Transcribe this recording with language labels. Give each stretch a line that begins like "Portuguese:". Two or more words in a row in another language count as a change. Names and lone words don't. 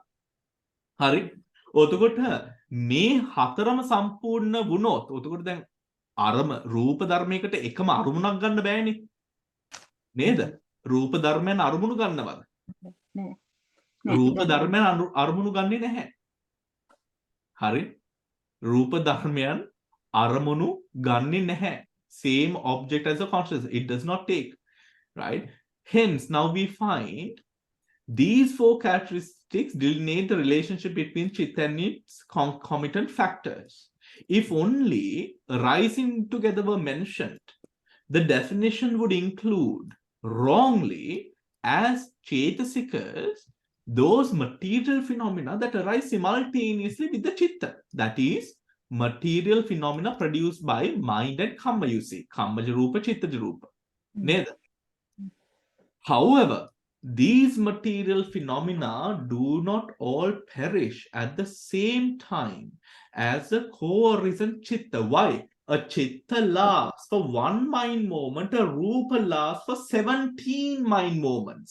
Sinhala: හරි, ඔතකොට මේ හතරම සම්පූර්ණ වුණොත් ඔතකොට දැන් රූප ධර්මයකට එකම අරමුණක් ගන්න බෑනේ නේද? රූප ධර්මයන් අරමුණු ගන්නවද? නෑ. රූප ධර්මයන් අරමුණු ගන්නේ නැහැ. හරි, රූප ධර්මයන් අරමුණු ගන්නේ නැහැ.
English: Same object as a consciousness, it does not take, right? Hence now we find these four characteristics delineate the relationship between chitta and its concomitant factors. If only arising together were mentioned, the definition would include wrongly as cetasikas those material phenomena that arise simultaneously with the chitta. That is, material phenomena produced by mind and kamma, you see.
Pali: Kammaja roopa, chittaja roopa.
English: Neda. However, these material phenomena do not all perish at the same time as the co-arisen chitta. Why? A chitta lasts for one mind moment, a rupa lasts for 17 mind moments.